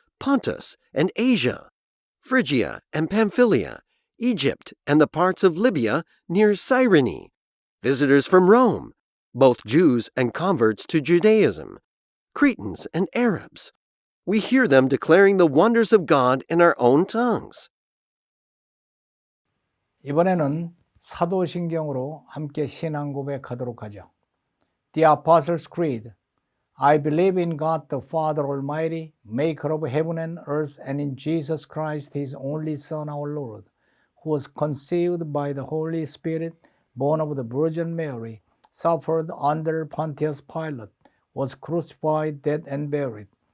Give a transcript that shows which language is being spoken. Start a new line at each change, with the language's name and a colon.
English: Pontus and Asia, Phrygia and Pamphylia, Egypt and the parts of Libya near Cyrene, visitors from Rome, both Jews and converts to Judaism, Cretans and Arabs. We hear them declaring the wonders of God in our own tongues.
Korean: 이번에는 사도신경으로 함께 신앙 고백하도록 하죠.
English: The Apostles' Creed. I believe in God the Father Almighty, maker of heaven and earth, and in Jesus Christ, his only Son, our Lord, who was conceived by the Holy Spirit, born of the Virgin Mary, suffered under Pontius Pilate, was crucified, dead, and buried.